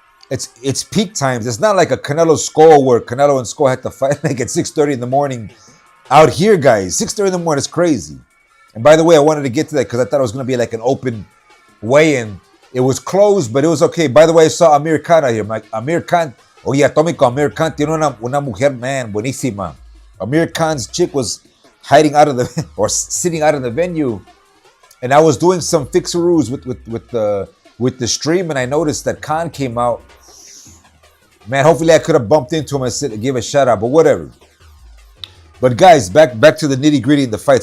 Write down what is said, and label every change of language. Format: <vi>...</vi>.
<en>It's peak times. It's not like a Canelo Skull where Canelo and Skull had to fight like at 6:30 in the morning. Out here, guys, 6:30 in the morning is crazy. And by the way, I wanted to get to that because I thought it was going to be like an open weigh-in. It was closed, but it was okay. By the way, I saw Amir Khan out here.</en> <es>Amir Khan, Atomico, Amir Khan tiene una mujer, man, buenísima.</es> <en>Amir Khan's chick was hiding out of or sitting out of the venue, and I was doing some fixaroos with the stream, and I noticed that Khan came out. Man, hopefully I could have bumped into him and give a shout out, but whatever. But guys, back to the nitty gritty in the fight.</en>